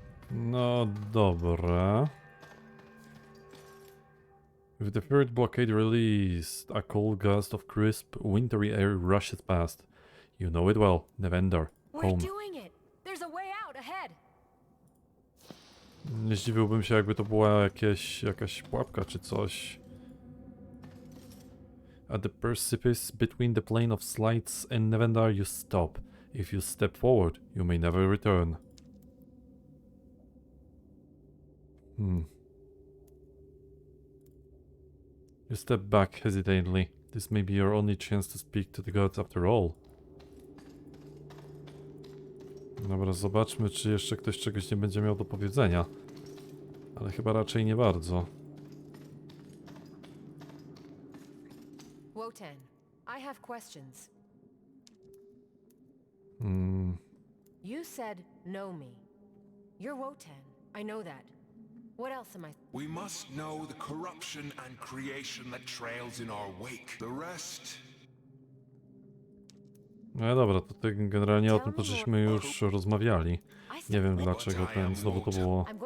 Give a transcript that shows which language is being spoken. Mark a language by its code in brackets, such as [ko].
[pl] No dobra. [en] With the third blockade released, a cold gust of crisp, wintry air rushes past. You know it well, Nevendar, We're home. doing it! There's a way out, [pl] Nie zdziwiłbym się, jakby to była jakaś pułapka czy coś. [en] At the precipice between the plane of slides and Nevendar you stop. If you step forward, you may never return. You step back hesitantly. This may be your only chance to speak to the gods after all. [pl] Dobra, zobaczmy, czy jeszcze ktoś czegoś nie będzie miał do powiedzenia. Ale chyba raczej nie bardzo. [en] Wotan, I have questions. You said know me. You're Wotan. I know that. What else am I? We must know the corruption and creation that trails in our wake. The rest... [pl] No dobra, to ty generalnie o tym to żeśmy już rozmawiali. Nie wiem dlaczego znowu to było...